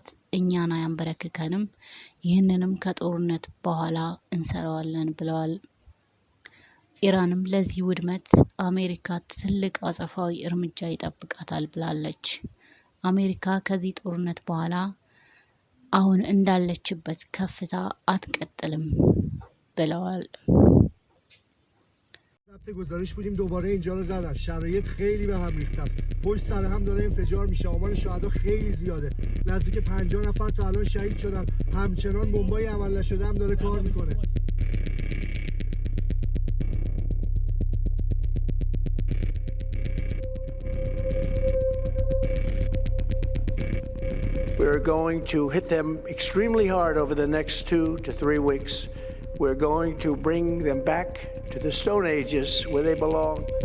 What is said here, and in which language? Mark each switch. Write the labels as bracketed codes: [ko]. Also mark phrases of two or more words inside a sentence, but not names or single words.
[am] እኛን አያንበረክከንም፣ ይህንንም ከጦርነት በኋላ እንሰራዋለን ብለዋል። ኢራንም ለዚህ ውድመት አሜሪካ ትልቅ አጸፋዊ እርምጃ ይጠብቃታል ብላለች። አሜሪካ ከዚህ ጦርነት በኋላ አሁን እንዳለችበት ከፍታ አትቀጥልም ብለዋል። [fa] گزارش بودیم دوباره اینجا رو زدن. شرایط خیلی به هم ریخته است. پشت سر هم داره انفجار میشه. آمار شهدا خیلی زیاده. نزدیک 50 نفر تا الان شهید شدن. همچنان بمبای عمل نشده هم داره کار میکنه. [en] We're going to hit them extremely hard over the next 2 to 3 weeks. We're going to bring them back to the Stone Ages where they belong.